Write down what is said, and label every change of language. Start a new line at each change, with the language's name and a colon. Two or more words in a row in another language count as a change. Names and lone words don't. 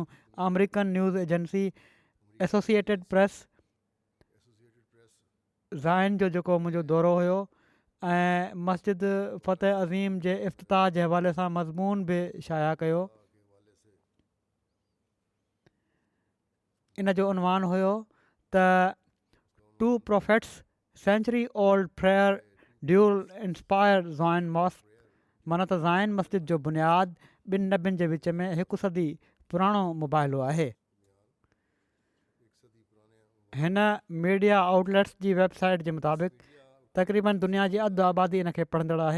English: American news agency
Sindhi: एसोसिएटेड प्रेस ज़ाइन जो जेको मुंहिंजो दौरो हुयो ऐं मस्जिद फ़तेह अज़ीम जे इफ़्तिताह जे हवाले सां मज़मून बि शाया कयो। इन जो उनवान हुयो त
English: 2 prophets century old prayer duel inspire Zion mosque,
Sindhi: माना त ज़ाइन मस्जिद जो बुनियादु 2 नबियुनि जे विच में 1 सदी पुराणो मुबाहिलो आहे। हिन
English: media outlets
Sindhi: जी वेबसाइट जे मुताबिक़ तक़रीबन दुनिया जी अधु आबादी इन खे पढ़ंदड़ आहे।